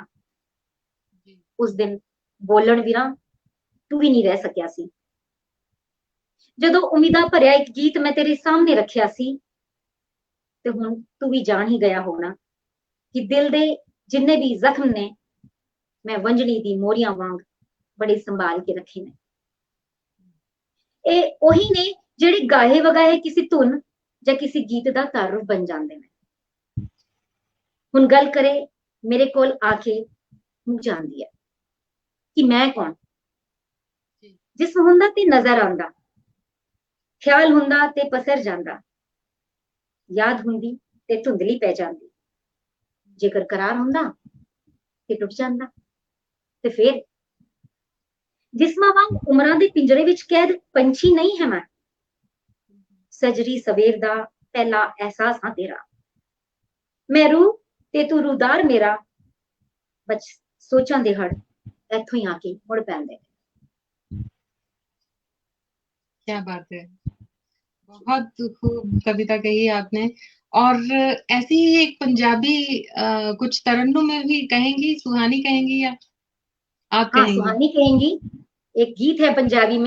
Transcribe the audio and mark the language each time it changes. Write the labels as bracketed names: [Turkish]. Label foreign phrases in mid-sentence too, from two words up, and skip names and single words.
[Punjabi] ਉਸ ਦਿਨ ਬੋਲਣ ਵੀਰਾ ਤੂੰ ਭੀ ਨਹੀਂ ਰਹਿ ਸਕਿਆ ਸੀ। ਜਦੋਂ ਉਮੀਦਾਂ ਭਰਿਆ ਇਕ ਗੀਤ ਮੈਂ ਤੇਰੇ ਸਾਹਮਣੇ ਰੱਖਿਆ ਸੀ ਤੇ ਹੁਣ ਤੂੰ ਭੀ ਜਾਣ ਹੀ ਗਿਆ ਹੋਣਾ ਕਿ ਦਿਲ ਦੇ ਜਿੰਨੇ ਭੀ ਜ਼ਖ਼ਮ ਨੇ ਮੈਂ ਵੰਜਣੀ ਦੀ ਮੋਰੀਆਂ ਵਾਂਗ ਬੜੇ ਸੰਭਾਲ ਕੇ ਰੱਖੇ ਨੇ। ਇਹ ਉਹੀ ਨੇ ਜਿਹੜੇ ਗਾਏ ਵਗਾਏ ਕਿਸੇ ਧੁਨ ਜਾਂ ਕਿਸੇ ਗੀਤ ਦਾ ਤਾਰੁਫ ਬਣ ਜਾਂਦੇ ਨੇ। ਹੁਣ ਗੱਲ ਕਰੇ ਮੇਰੇ ਕੋਲ ਆ ਕੇ ਮੁੱਕ ਜਾਂਦੀ ਹੈ ਕਿ ਮੈਂ ਕੌਣ। ਜਿਸਮ ਹੁੰਦਾ ਤੇ ਨਜ਼ਰ ਆਉਂਦਾ, ਖਿਆਲ ਹੁੰਦਾ ਤੇ ਪਸਰ ਜਾਂਦਾ, ਯਾਦ ਹੁੰਦੀ ਤੇ ਧੁੰਦਲੀ ਪੈ ਜਾਂਦੀ, ਜੇਕਰ ਕਰਾਰ ਹੁੰਦਾ ਤੇ ਟੁੱਟ ਜਾਂਦਾ। ਤੇ ਫਿਰ ਜਿਸਮਾਂ ਵਾਂਗ ਉਮਰਾਂ ਦੇ ਪਿੰਜਰੇ ਵਿਚ ਕੈਦ ਪੰਛੀ ਨਹੀਂ ਹੈ ਮੈਂ, ਸੱਜਰੀ ਸਵੇਰ ਦਾ ਪਹਿਲਾ ਅਹਿਸਾਸ ਹਾਂ ਤੇਰਾ। ਮੈਂ ਰੂਹ ਤੇ ਤੂੰ ਰੂਦਾਰ ਮੇਰਾ, ਬਚ ਸੋਚਾਂ ਦੇ ਹੜ੍ਹ ਇੱਥੋਂ ਹੀ ਆਕੇ ਮੁੜ ਪੈਂਦੇ। [Hindi] क्या बात है, बहुत खूब कविता कही आपने। और ऐसी ही एक पंजाबी कुछ तरन्नुम में भी कहेंगी, सुहानी कहेंगी या आप हाँ, कहेंगी? सुहानी कहेंगी। एक गीत है पंजाबी में,